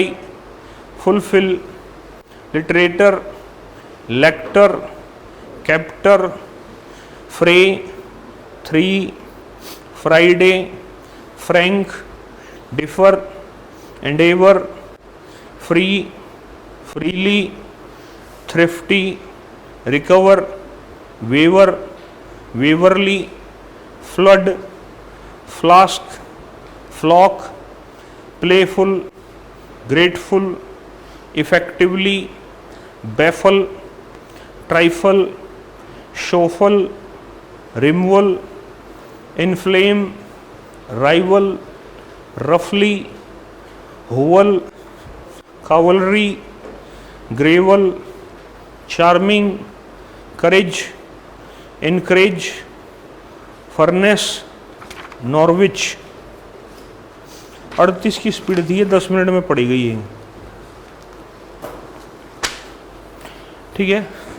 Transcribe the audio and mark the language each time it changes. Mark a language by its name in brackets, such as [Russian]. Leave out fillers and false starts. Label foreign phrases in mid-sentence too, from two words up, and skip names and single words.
[English] fulfill, literator, lector, captor, fray, three, Friday, frank, differ, endeavor, free, freely, thrifty, recover, waiver, waverly, flood, flask, flock, playful, grateful, effectively, baffle, trifle, shuffle, removal, inflame, rival, roughly, hovel, cavalry, gravel, charming, courage, encourage, furnace, Norwich. [Hindi] 38 की स्पीड दी है, 10 मिनट में पड़ी गई है। ठीक है।